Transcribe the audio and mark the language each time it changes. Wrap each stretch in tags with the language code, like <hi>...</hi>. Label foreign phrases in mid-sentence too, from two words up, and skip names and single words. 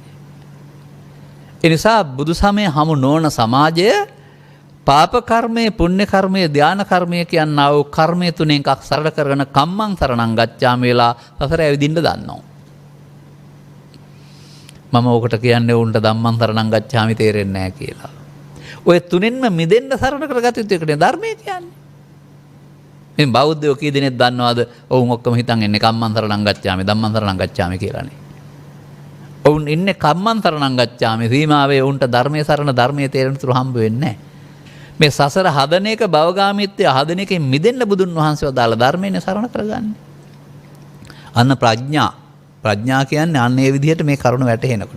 <si>ඒ නිසා බුදු සමයේ හමු නොවන සමාජය පාප කර්මය, පුණ්‍ය කර්මය, ධාන කර්මය කියනා වූ කර්මය තුනෙන් එකක් සරල කරගෙන</si> <pi>කම්මං සරණං ගච්ඡාමි</pi> <si>වෙලා සසර ඇවිදින්න දන්නවා. මම ඕකට කියන්නේ උන්ට</si> <pi>ධම්මං සරණං ගච්ඡාමි</pi> <si>තේරෙන්නේ නැහැ කියලා. ඔය තුනෙන්ම මිදෙන්න සරණ කරගත යුතු එකට ධර්මය කියන්නේ. මේ බෞද්ධයෝ කී දෙනෙක් දන්නවද? ඔවුන් ඔක්කොම හිතන් ඉන්නේ</si> <pi>කම්මං සරණං ගච්ඡාමි, ධම්මං සරණං ගච්ඡාමි</pi> <si>කියලානේ. ඔවුන් ඉන්නේ</si> <pi>කම්මං සරණං ගච්ඡාමි</pi> <si>සීමාවේ උන්ට ධර්මයේ සරණ ධර්මයේ තේරෙන තුරු හම්බ වෙන්නේ නැහැ. මේ සසර හදන එක භවගාමීත්වය හදන එකෙන් මිදෙන්න බුදුන් වහන්සේ වදාළ ධර්මයෙන් සරණ කරගන්නේ. අන්න ප්‍රඥා කියන්නේ අන්න ඒ විදිහට මේ කරුණ වැටහෙනකොට.</si>